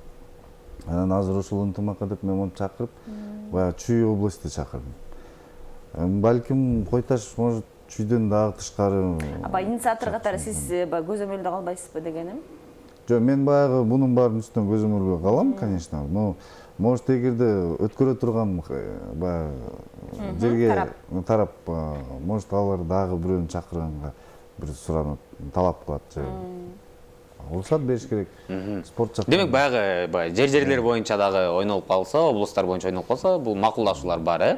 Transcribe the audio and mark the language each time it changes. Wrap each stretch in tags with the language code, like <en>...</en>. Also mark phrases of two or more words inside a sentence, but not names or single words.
<ky>Анан азыр ушул ынтымакка деп мен мону чакырып, баягы Чүй области чакырдым. Балким Койташ может Чүйдөн дагы тышкары. Инициатор катары сиз көзөмөлдө калбайсызбы дегеним? Жок, мен баягы мунун баарын үстүнөн көзөмөлгө калам, конечно.</ky> <ru>Но может</ru> <ky>эгерде өткөрө турган баягы жерге тарап, может алар дагы бирөөнү чакырганга бир суранып талап кылат же. уруксат бериш керек. Спорт жактан. Демек баягы жерлер боюнча дагы ойнолуп калса, облустар боюнча ойнолуп калса, бул макулдашуулар бар,</ky>